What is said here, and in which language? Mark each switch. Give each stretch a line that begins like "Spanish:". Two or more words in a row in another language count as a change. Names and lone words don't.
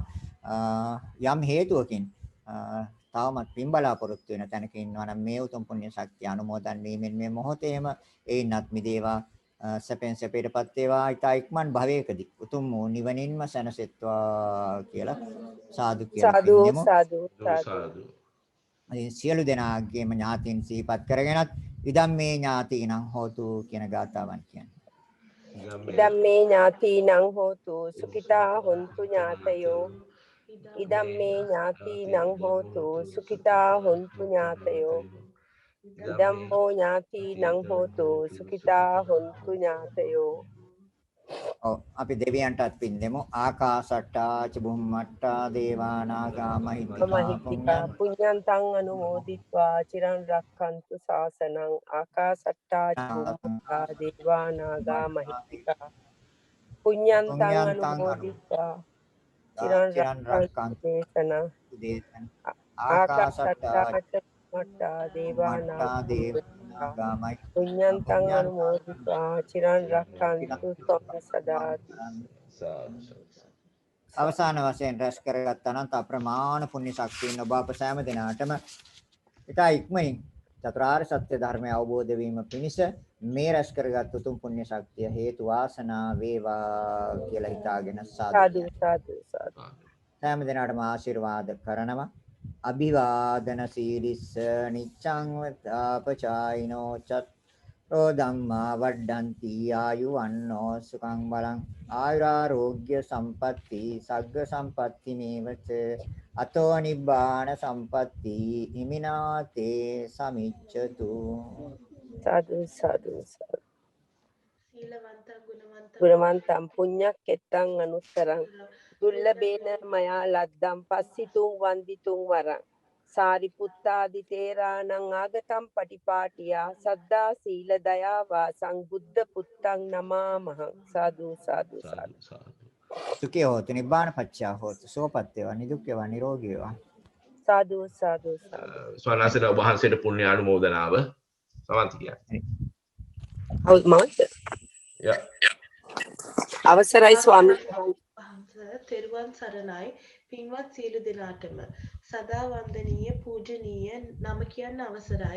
Sinhala: යම් හේතුවකින් තවමත් පින් බලාපොරොත්තු වෙන තැනක ඉන්නවා නම් මේ උතුම් පුණ්‍ය ශක්තිය අනුමෝදන් වීමෙන් මේ මොහොතේම ඒින්නත් මිදේවා සැපෙන් සැපයටපත් වේවා ඊට ඉක්මන් භවයකදී උතුම් නිවනින්ම සැනසෙත්වා කියලා සාදු කියලා පින්නමු.
Pali: සාදු
Sinhala: සියලු දෙනාගේම ඥාතීන් සිහිපත් කරගෙනත්
Pali: ඉදම් මේ ඥාතීනං හෝතු
Sinhala: කියන ගාථාවන් කියන්නේ.
Pali: ඉදම්මේ ඥාතිනං හෝතු සුඛිතා හොන්තු ඥාතයෝ ඉදම්මේ ඥාතිනං හෝතු සුඛිතා හොන්තු ඥාතයෝ ඉදම්මෝ ඥාතිනං හෝතු සුඛිතා හොන්තු ඥාතයෝ.
Sinhala: අපි දෙවියන්ටත් පින් දෙමු.
Pali: ආකාසට්ටා චුම්මට්ටා දේවා නාග මහිත්‍තිකා පුඤ්ඤන්තං අනුමෝදිත්වා චිරන් රක්ඛන්තු ශාසනං. ආකාසට්ටා චුම්මට්ටා දේවා නාග මහිත්‍තිකා පුඤ්ඤන්තං අනුමෝදිත්වා චිරන් රක්ඛන්තු දේශන. ආකාසට්ටා චුම්මට්ටා දේවා නාග පුඤ්ඤන්තං අනුමෝදිत्वा චිරන් රක්ඛන්තු ත්වං සදාති.
Sinhala: අවසාන වශයෙන් රැස් කරගත් අනන්ත අප්‍රමාණ පුණ්‍ය ශක්තියින් ඔබ අප සෑම දිනාටම ඊට ඉක්මනින් චතුරාර්ය සත්‍ය ධර්මය අවබෝධ වීම පිණිස මේ රැස් කරගත් උතුම් පුණ්‍ය ශක්තිය හේතු වාසනා වේවා කියලා හිතාගෙන
Pali: සාදු සාදු සාදු.
Sinhala: සෑම දිනාටම ආශිර්වාද කරනවා.
Pali: අභිවාදන සීලිස්ස නිච්ඡං වතාපචායිනෝ චත්‍රෝ ධම්මා වඩ්ඩಂತಿ ආයුවන්නෝ සුඛං බලං ආයුරාෝග්‍ය සම්පatti සග්ග සම්පatti මේවච අතෝ නිබ්බාන සම්පatti හිමිනාතේ සමිච්ඡතු. සාදු සාදු සාදු. ගුණවන්තං පුඤ්ඤක්කෙත්තං අනුත්තරං දුර්ලභේන මයා ලද්දම් පස්සිතුං වන්දිතුං වරං සාරිපුත්තාදි තේරාණං ආගතම් පටිපාටියා සද්දා සීල දයා වාසං බුද්ධ පුත්තං නමාමහං. සාදු සාදු සාදු. සුඛේ හෝතු නිබ්බාන පච්චා හෝතු
Sinhala: සෝපත් වේවා නිදුක් වේවා නිරෝගී වේවා.
Pali: සාදු සාදු සාදු.
Sinhala: ස්වාමීන් වහන්සේට පුණ්‍ය අනුමෝදනාව සමන්ති කියන්නේ. අවසරයි ස්වාමීන් වහන්සේ තෙරුවන් සරණයි. පින්වත් සියලු දෙනාටම සදා වන්දනීය පූජනීය නම කියන්න අවසරයි.